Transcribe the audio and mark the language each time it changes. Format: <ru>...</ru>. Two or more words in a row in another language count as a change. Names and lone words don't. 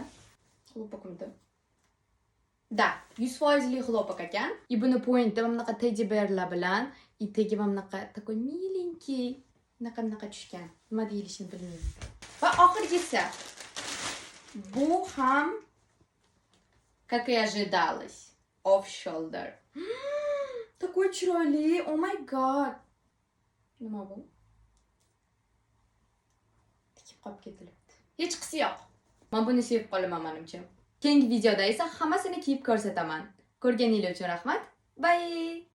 <uz>Xlopokmidi. Da, 100% xlopok ekan. И buni pointi bunaqa</uz> <en>teddy bearlar</en> <uz>bilan, tagi bunaqa</uz> <ru>такой milenький,</ru> <uz>bunaqa tushgan. Nima deyilishini bilmayman. Va oxirgisi. Bu ham</uz> <ru>как и ожидалось.</ru> <en>Off shoulder.</en> <uz>Такой chiroyli.</uz> <en>Oh my god.</en> <uz>Nima bu? Tikib qolib ketilibdi. Hech qisi yo'q. Men buni sevib qolaman menimcha. Keyingi videoda esa hammasini kiyib ko'rsataman. Ko'rganingiz uchun rahmat. Bye.</uz>